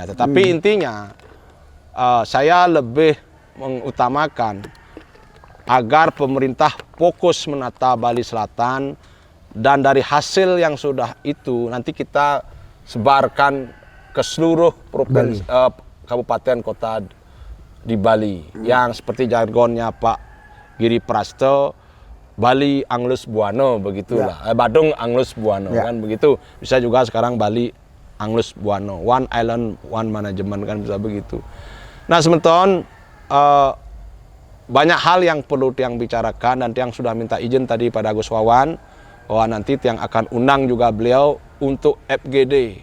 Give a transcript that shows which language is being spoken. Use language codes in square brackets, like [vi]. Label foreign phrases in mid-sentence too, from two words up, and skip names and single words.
[id] Tetapi intinya saya lebih mengutamakan agar pemerintah fokus menata Bali Selatan, dan dari hasil yang sudah itu nanti kita sebarkan ke seluruh provinsi, kabupaten kota di Bali. Yang seperti jargonnya Pak Giri Prasto, Bali Anglus Buano, begitulah. Badung Anglus Buano, kan begitu. Bisa juga sekarang Bali Anglus Buano, [en] One Island, One Management, [id] kan bisa begitu. Nah, semeton banyak hal yang perlu yang bicarakan, dan yang sudah minta izin tadi pada Gus Wawan bahwa nanti yang akan undang juga beliau untuk FGD.